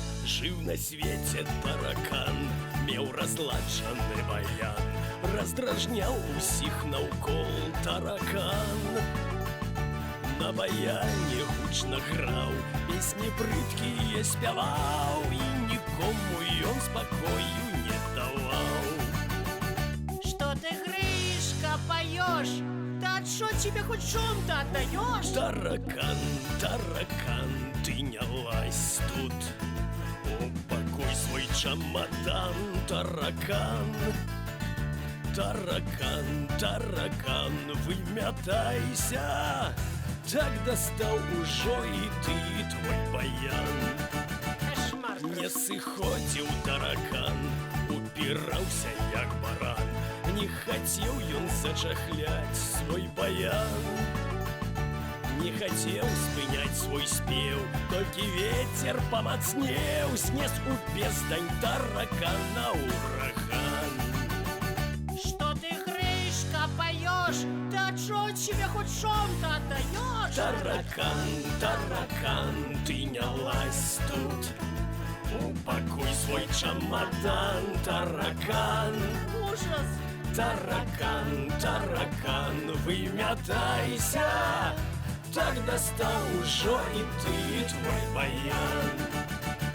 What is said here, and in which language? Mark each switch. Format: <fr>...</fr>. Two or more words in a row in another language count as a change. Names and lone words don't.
<be>Жыў на свеце таракан, меў разладжаны баян, раздражняў усіх наўкол таракан. На баяне гучна граў, песні брыдкія спяваў, і нікому ён спакою не даваў.</be> <ru>Что ты, Гришка, поешь? Да что тебе хоть шум-то отдаешь?</ru> <be>Таракан, таракан, ты не лазь тут, упакуй свой чамадан, таракан. Таракан, таракан, вымятайся, так дастаў ужо і ты, і твой баян.</be> <ru>Кошмар.</ru> <be>Не сыходзіў таракан, упіраўся як баран, не хацеў ён зачахляць свой баян. Не хацеў спыняць свой спеў, толькі ветер памацнеў, снес у бездань таракана ураган.</be> <ru>Что ты, Гришка, поешь? Да что тебе хоть шум-то отдаешь?</ru> <be>Таракан, таракан, ты не лазь тут, упакуй свой чамадан, таракан.</be> <ru>Ужас!</ru> <be>Таракан, таракан, вымятайся, так дастаў ужо і ты, і твой баян.</be>